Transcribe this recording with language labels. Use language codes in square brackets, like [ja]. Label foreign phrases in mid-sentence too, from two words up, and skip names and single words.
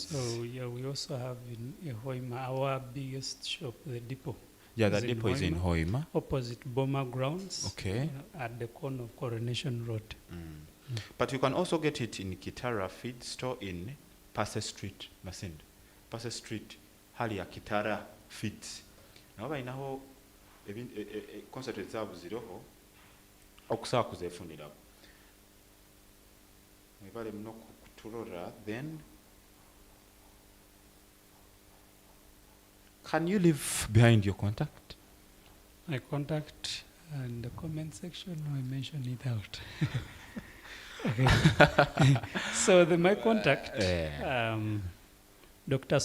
[en] so yeah, we also have in Hoima, our biggest shop, the depot. Yeah, the is in depot is in Hoima. Opposite Boma Grounds. Okay. At the corner of Coronation Road. But you can also get it in Kitara Feed Store in Passe Street, Masindi. Passe Street, [nyo] hali ya Kitara Feeds. Nabo balinaho concentrate zaabwe ziriho okusobola kuzeefunirawo. Mwebale muno kutulora. [en] Then can you leave behind your contact? My contact in the comment section, I mention it out. Okay. So my contact, Dr.